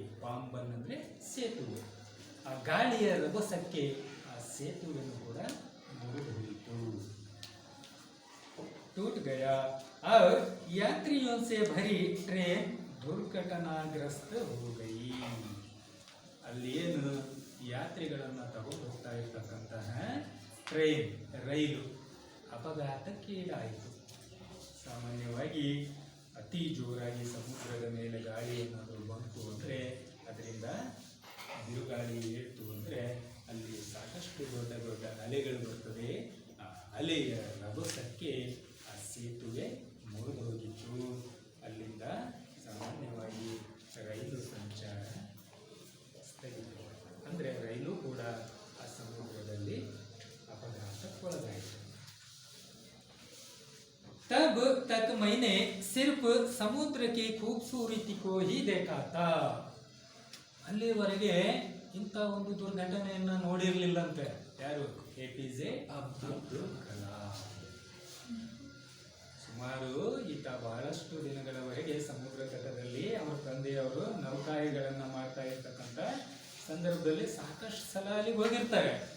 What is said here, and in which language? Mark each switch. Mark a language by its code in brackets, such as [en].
[kn] ಪಾಂಬನ್ ಅಂದ್ರೆ ಸೇತುವೆ. ಆ ಗಾಳಿಯ ರಭಸಕ್ಕೆ ಆ ಸೇತುವೆಯನ್ನು ಕೂಡ ಮುರಿದು ಹೋಯಿತು. [hi] टूट गया और यात्रियों से भरी ट्रेन दुर्घटनाग्रस्त हो गई. [kn] ಅಲ್ಲಿ ಏನು ಯಾತ್ರಿಗಳನ್ನು ತಗೊಂಡು ಹೋಗ್ತಾ ಇರ್ತಕ್ಕಂತಹ ಟ್ರೈನ್ ರೈಲು ಅಪಘಾತಕ್ಕೀಡಾಯಿತು. ಸಾಮಾನ್ಯವಾಗಿ ಅತಿ ಜೋರಾಗಿ ಸಮುದ್ರದ ಮೇಲೆ ಗಾಳಿ ಏನಾದರೂ ಬಂತು ಅಂದರೆ ಅದರಿಂದ ಬಿರುಗಾಳಿ ಏರ್ತು ಅಂದರೆ ಅಲ್ಲಿ ಸಾಕಷ್ಟು ದೊಡ್ಡ ದೊಡ್ಡ ಅಲೆಗಳು ಬರ್ತದೆ. ಆ ಅಲೆಯ ರಭಸಕ್ಕೆ ಆ ಸೇತುವೆ ಮುರಿದು ಹೋಗಿತ್ತು. ಅಲ್ಲಿಂದ ಸಾಮಾನ್ಯವಾಗಿ ರೈಲು ಸಂಚಾರ ಸ್ಥಗಿತವಾಯಿತು. ಅಂದರೆ ರೈಲು ಕೂಡ ಆ ಸಮುದ್ರದಲ್ಲಿ अपघातಕ್ಕೊಳಗಾಯಿತು. [hi] तब तक मैंने सिर्फ समुद्र की खूबसूरती को ही देखा था. [kn] ಅಲ್ಲಿವರೆಗೆ ಇಂಥ ಒಂದು ದುರ್ಘಟನೆಯನ್ನ ನೋಡಿರ್ಲಿಲ್ಲಂತೆ. ಯಾರು? APJ ಅಬ್ದುಲ್ ಕಲಾಂ. ಸುಮಾರು ಈತ ಬಹಳಷ್ಟು ದಿನಗಳವರೆಗೆ ಸಮುದ್ರ ತಟದಲ್ಲಿ ಅವರ ತಂದೆಯವರು ನೌಕಾಯಿಗಳನ್ನ ಮಾಡ್ತಾ ಇರ್ತಕ್ಕಂಥ ಸಂದರ್ಭದಲ್ಲಿ ಸಾಕಷ್ಟು ಸಲ ಅಲ್ಲಿಗೆ ಹೋಗಿರ್ತಾರೆ.